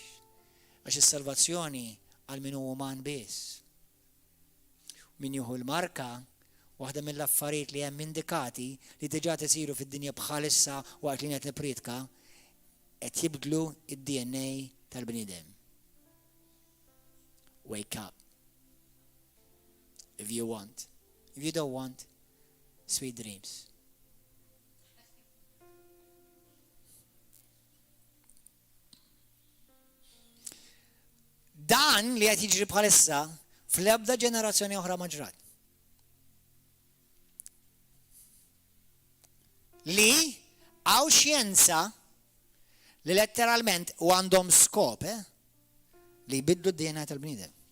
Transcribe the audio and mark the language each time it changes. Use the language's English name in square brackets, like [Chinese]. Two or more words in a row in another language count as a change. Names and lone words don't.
[Maltese] Għax is-salvazzjoni għal min huwa uman biss. Min jieħu l-marka waħda mill-affarijiet li hemm indikati li diġà isiru fid-dinja bħalissa waqt li qed nipritka qed jibdlu id-DNA tal-bniedem. [English] Wake up. If you want. If you don't want, sweet dreams. [Maltese] Dan li qed jiġri bħalissa fl-ebda ġenerazzjoni oħra ma ġrat. Li għaw xjenza li letteralment u għandhom skop li jbidlu d-DNA tal-bniedem.